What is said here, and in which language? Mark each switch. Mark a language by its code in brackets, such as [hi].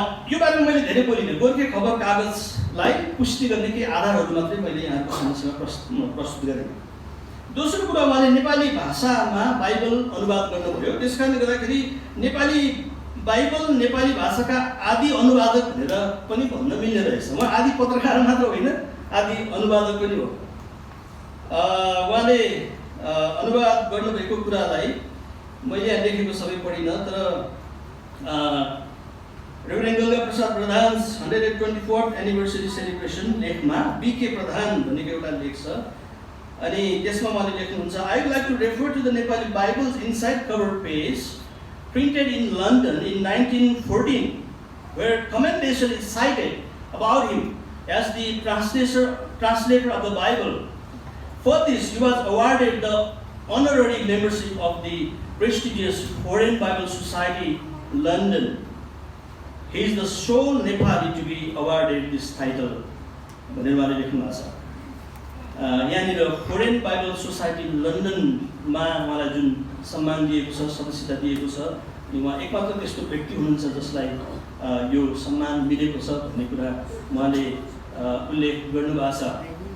[ne] यो बारेमा मैले धेरै बोलिनँ। गोर्खे खबर कागजलाई पुष्टि गर्ने केही आधारहरू मात्रै मैले यहाँको समक्षमा प्रस्तुत गरेँ। दोस्रो कुरा, उहाँले नेपाली भाषामा बाइबल अनुवाद गर्नुभयो। त्यसकारणले गर्दाखेरि नेपाली बाइबल नेपाली भाषाका आदि अनुवादक भनेर पनि भन्न मिल्ने रहेछ। उहाँ आदि पत्रकार मात्र होइन, आदि अनुवादक पनि हो। उहाँले अनुवाद गर्नुभएको कुरालाई मैले यहाँ लेखेको सबै पढिनँ, तर reverend Ganga Prasad प्रधान्स 124th anniversary celebration लेखमा बीके प्रधान भनेको एउटा लेख छ अनि त्यसमा उहाँले लेख्नुहुन्छ, [en] I would like to refer to the Nepali Bible's inside cover page printed in London in 1914 where commendation is cited about him as the translator of the Bible. For this he was awarded the honorary membership of the prestigious Foreign Bible Society, London. He is the sole Nepali to be awarded this title. [ne] भनेर उहाँले लेख्नु भएको छ। यहाँनिर foreign Bible society लन्डनमा उहाँलाई जुन सम्मान दिएको छ, सदस्यता दिएको छ, उहाँ एकमात्र त्यस्तो व्यक्ति हुनुहुन्छ जसलाई यो सम्मान मिलेको छ भन्ने कुरा उहाँले उल्लेख गर्नुभएको छ।